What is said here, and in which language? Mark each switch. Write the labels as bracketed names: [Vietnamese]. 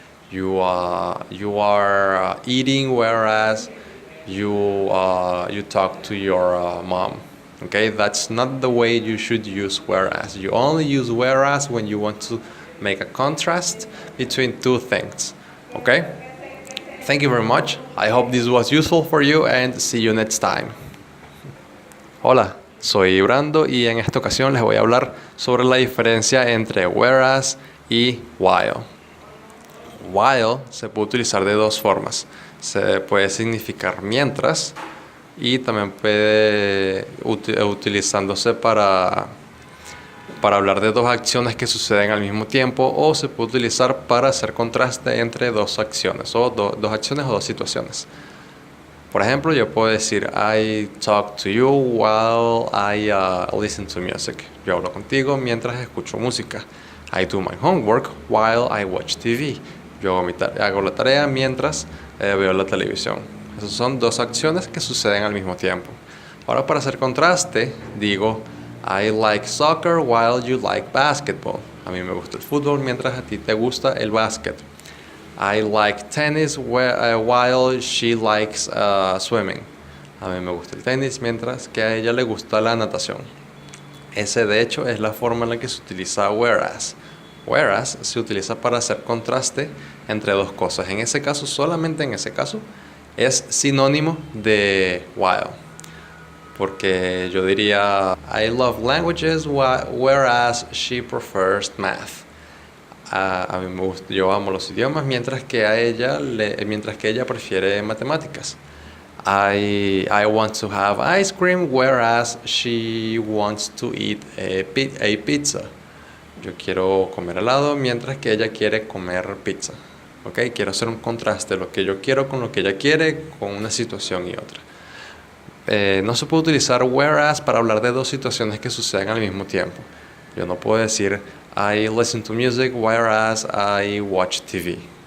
[English] You are eating whereas you talk to your mom. Okay, that's not the way you should use whereas. You only use whereas when you want to make a contrast between two things. Okay, thank you very much. I hope this was useful for you, and see you next time. [Spanish] Hola, soy Brando y en esta ocasión les voy a hablar sobre la diferencia entre whereas y while. While se puede utilizar de dos formas. Se puede significar mientras y también puede utilizándose para hablar de dos acciones que suceden al mismo tiempo, o se puede utilizar para hacer contraste entre dos acciones o dos acciones o dos situaciones. Por ejemplo, yo puedo decir [English] I talk to you while I listen to music. [Spanish] Yo hablo contigo mientras escucho música. [English] I do my homework while I watch TV. [Spanish] Yo hago la tarea mientras veo la televisión. Esas son dos acciones que suceden al mismo tiempo. Ahora, para hacer contraste, digo [English] I like soccer while you like basketball. [Spanish] A mí me gusta el fútbol mientras a ti te gusta el básquet. [English] I like tennis while she likes swimming. [Spanish] A mí me gusta el tenis mientras que a ella le gusta la natación. Ese, de hecho, es la forma en la que se utiliza whereas. Whereas se utiliza para hacer contraste entre dos cosas. En ese caso, solamente en ese caso, es sinónimo de while. Porque yo diría [English] I love languages whereas she prefers math. [Spanish] A mí me gusta, yo amo los idiomas mientras que ella prefiere matemáticas. [English] I want to have ice cream whereas she wants to eat a pizza. [Spanish] Yo quiero comer helado mientras que ella quiere comer pizza. ¿Okay? Quiero hacer un contraste de lo que yo quiero con lo que ella quiere, con una situación y otra. No se puede utilizar whereas para hablar de dos situaciones que suceden al mismo tiempo. Yo no puedo decir [English] I listen to music whereas I watch TV.